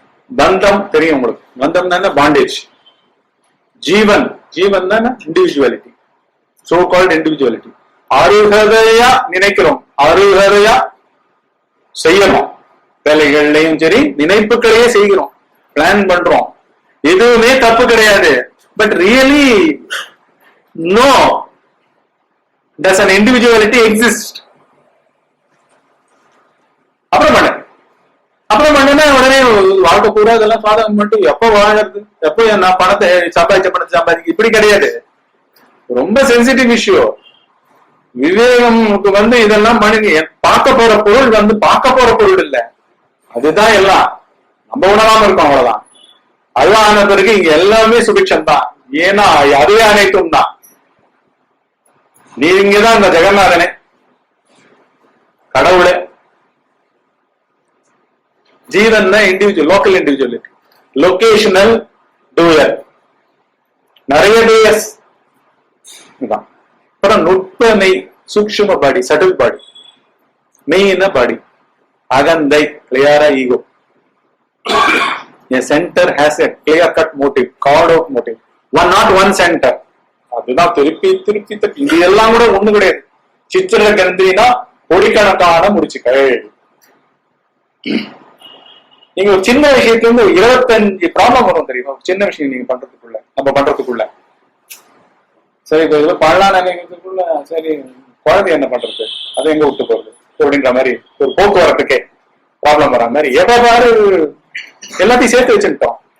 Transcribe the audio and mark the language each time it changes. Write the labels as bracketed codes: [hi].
[ta] பந்தம் தெரியும் உங்களுக்கு, பந்தம் தானே பாண்டேஜ். ஜீவன், ஜீவன் தானே இண்டிவிஜுவாலிட்டி, சோ கால்ட் இண்டிவிஜுவாலிட்டி. அருகதையா நினைக்கிறோம், அருகதையா செய்யணும். வேலைகள்லையும் சரி நினைப்புகளையே செய்கிறோம், பிளான் பண்றோம், எதுவுமே தப்பு கிடையாது. [en] But really no, does an individuality exist? [ta] அப்புறம் பண்ண உடனே வாழ்க்கை பூரா இதெல்லாம் சாதகம் மட்டும் எப்ப வாழறது, எப்ப நான் பணத்தை சம்பாதிக்க இப்படி கிடையாது. ரொம்ப சென்சிட்டிவ் இஷ்யூ. விவேகம்க்கு வந்து இதெல்லாம் பண்ணுங்க. பார்க்க போற பொருள் வந்து பார்க்க போற பொருள் இல்ல, அதுதான் எல்லாம் நம்ம உணராம இருக்கோம், அவ்வளவுதான். அதுதான் ஆன பிறகு இங்க எல்லாமே சுபிக்ஷம் தான். ஏன்னா அதுவே அனைத்தும் தான். நீங்கதான் இந்த ஜெகநாதனே, கடவுளே. ஜீவன் individual, local individuality, locational doer, நிறைய டூயர்ஸ். அப்புறம் நுட்ப மெய், சூக்ஷ்ம பாடி, சட்டில் பாடி, மெய்ன பாடி, அகந்தை, கிளியரா ego. [en] A center has a clear cut motive, called out motive. Not one center. [ta] அதுதான் திருப்பி திருப்பி திருப்பி. இது எல்லாம் கூட ஒண்ணு கிடையாது. சித்திர கிரந்தினா கோடிக்கணக்கான முடிச்சுக்கள். நீங்க ஒரு சின்ன விஷயத்துல இருந்து 25 ப்ராப்ளம் வரும் தெரியுமா? சின்ன விஷயம் நீங்க பண்றதுக்குள்ள, நம்ம பண்றதுக்குள்ள. சரி, இப்ப இதுல பண்ணலாம் நினைக்கிறதுக்குள்ள சரி குழந்தை என்ன பண்றது, அது எங்க விட்டு போறது அப்படின்ற மாதிரி ஒரு போக்குவரத்துக்கே ப்ராப்ளம் வர மாதிரி எப்ப பாரு எல்லாத்தையும் சேர்த்து வச்சுட்டோம்.